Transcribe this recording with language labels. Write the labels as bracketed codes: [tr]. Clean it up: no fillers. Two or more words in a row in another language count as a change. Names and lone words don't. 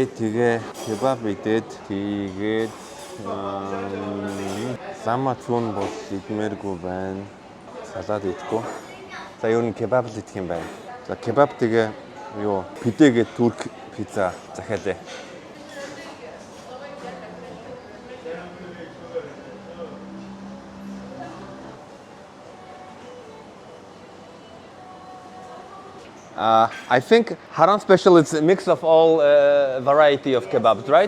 [mn] Тэгээ кебаб идээд тэгээд зама цун бол идмээргүй байна. Салаад идэхгүй. За ер нь кебаб л идэх юм байна. За кебаб тэгээ юу пидэ гэдэг турк пицца захиалъя. [en] I think Haran special is a mix of all variety of kebabs, right?